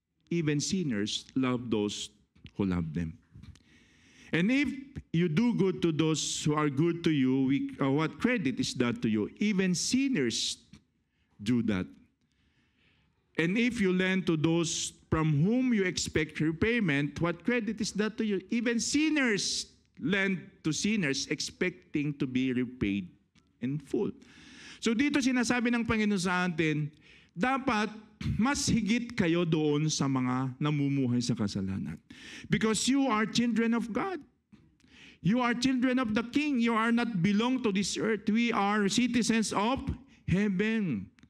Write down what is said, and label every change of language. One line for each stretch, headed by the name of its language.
English: Even sinners love those who love them. And if you do good to those who are good to you, what credit is that to you? Even sinners do that. And if you lend to those from whom you expect repayment, what credit is that to you? Even sinners lend to sinners expecting to be repaid in full.
Filipino: So dito sinasabi ng Panginoon sa atin, dapat mas higit kayo doon sa mga namumuhay sa kasalanan.
English: Because you are children of God. You are children of the King. You are not belong to this earth. We are citizens of heaven.